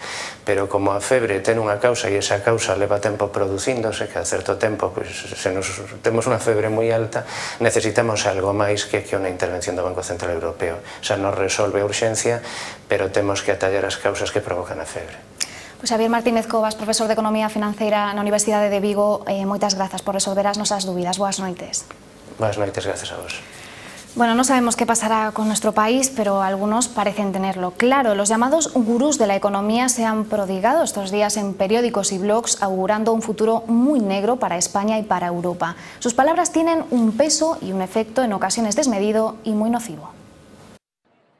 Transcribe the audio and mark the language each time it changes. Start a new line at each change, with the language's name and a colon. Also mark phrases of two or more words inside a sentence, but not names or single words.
Galician: Pero como a febre ten unha causa e esa causa leva tempo producíndose, que a certo tempo temos unha febre moi alta, necesitamos algo máis que unha intervención do Banco Central Europeo. Xa nos resolve urxente, pero temos que atallar as causas que provocan a febre. Xavier Martínez Covas, profesor de Economía Financeira na Universidade de Vigo, moitas grazas por resolver as nosas dúbidas. Boas noites. Boas noites, gracias a vos.
Spanish: Bueno, no sabemos qué pasará con nuestro país, pero algunos parecen tenerlo claro. Los llamados gurús de la economía se han prodigado estos días en periódicos y blogs, augurando un futuro muy negro para España y para Europa. Sus palabras tienen un peso y un efecto en ocasiones desmedido y muy nocivo.